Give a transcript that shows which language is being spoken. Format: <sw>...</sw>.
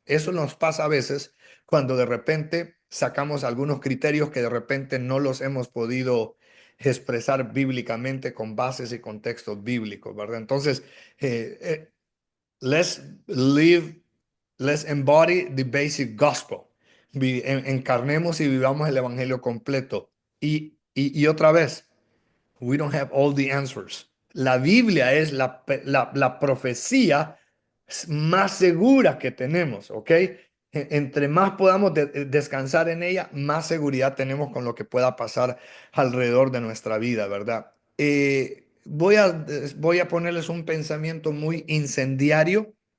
<es>Eso nos pasa a veces cuando de repente sacamos algunos criterios que de repente no los hemos podido expresar bíblicamente con bases y contextos bíblicos, ¿verdad? Entonces, eh, eh,</es> <en>let's live, let's embody the basic gospel.</en> <es>Encarnemos y vivamos el evangelio completo. Y otra vez,</es> <en>we don't have all the answers.</en> <es>La Biblia es la profecía más segura que tenemos, ¿ok? Entre más podamos descansar en ella, más seguridad tenemos con lo que pueda pasar alrededor de nuestra vida, ¿verdad? Voy a ponerles un pensamiento muy incendiario.</es>